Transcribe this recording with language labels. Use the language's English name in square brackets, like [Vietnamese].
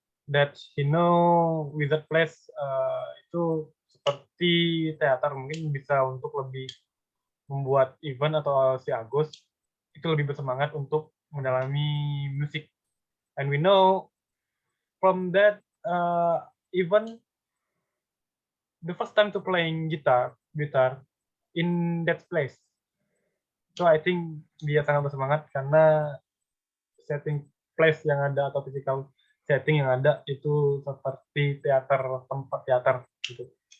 [English] That he know wizard place [Indonesian] itu seperti teater, mungkin bisa untuk lebih membuat event atau si Agus itu lebih bersemangat untuk mendalami musik. [English] And we know from that even the first time to playing guitar in that place. So I think [Indonesian] dia sangat bersemangat karena setting place yang ada atau physical setting yang ada itu seperti teater, tempat teater gitu.